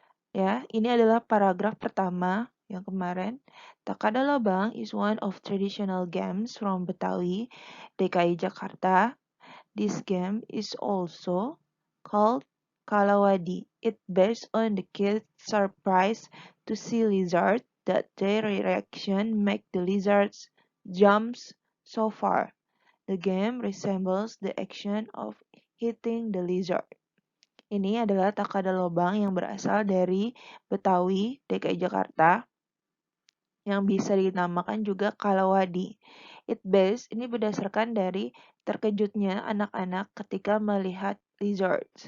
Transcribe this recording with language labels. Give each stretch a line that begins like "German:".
Indonesian: Ya, ini adalah paragraf pertama yang kemarin.
English: Takada Lobang is one of traditional games from Betawi, DKI Jakarta. This game is also called Kalawadi. It based on the kids' surprise to see lizard that their reaction make the lizards jumps so far. The game resembles the action of hitting the lizard.
Indonesian: Ini adalah Takada Lobang yang berasal dari Betawi, DKI Jakarta, yang bisa dinamakan juga Kalawadi. Ini berdasarkan dari terkejutnya anak-anak ketika melihat lizard.